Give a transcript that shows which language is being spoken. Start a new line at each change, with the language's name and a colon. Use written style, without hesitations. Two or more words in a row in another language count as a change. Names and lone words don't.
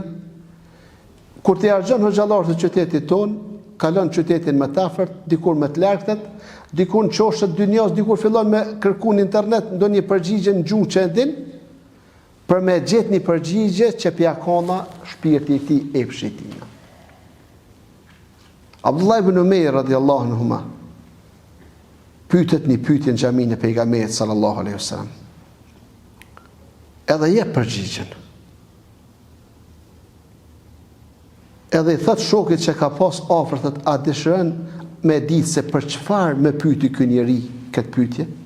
Albanian: Kur të harxhon hoxhallar të qytetit ton, kalon qytetin më të afërt, dikur më të largët, dikur në qoshet dynjos, dikur fillon me kërku në internet ndonjë përgjigje në gjuhë që e din, për me gjetë një përgjigje që pjakona shpirti i tij, epshi i tij. Abdullah ibn Umayr
Arabic: رضي الله عنهما
Albanian: pyetet një pyetje në xhaminë e pejgamberit
Arabic: صلى الله عليه وسلم.
Albanian: Edhe jep përgjigjen. Edhe i thot shokit që ka pas afër, thot, a dëshiron me ditë se për çfarë më pyeti ky njeri këtë pyetje?